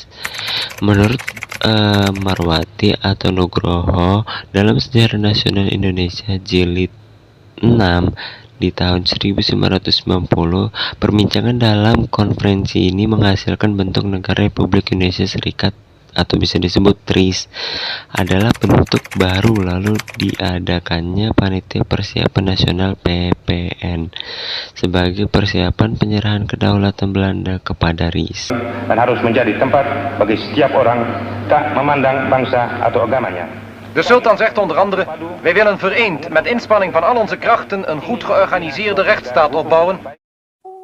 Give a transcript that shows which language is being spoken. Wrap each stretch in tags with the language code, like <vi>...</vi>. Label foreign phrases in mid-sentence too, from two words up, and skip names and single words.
<id>Menurut Marwati atau Nugroho dalam Sejarah Nasional Indonesia Jilid 6 di tahun 1990, perbincangan dalam konferensi ini menghasilkan bentuk negara Republik Indonesia Serikat atau bisa disebut TRIS adalah bentuk baru, lalu diadakannya Panitia Persiapan Nasional PPN sebagai persiapan penyerahan kedaulatan Belanda kepada RIS. Dan harus menjadi tempat bagi setiap orang tak memandang bangsa atau agamanya.</id> <nl>De sultan zegt onder andere: wij willen vereend met inspanning van al onze krachten een goed georganiseerde rechtsstaat opbouwen.</nl>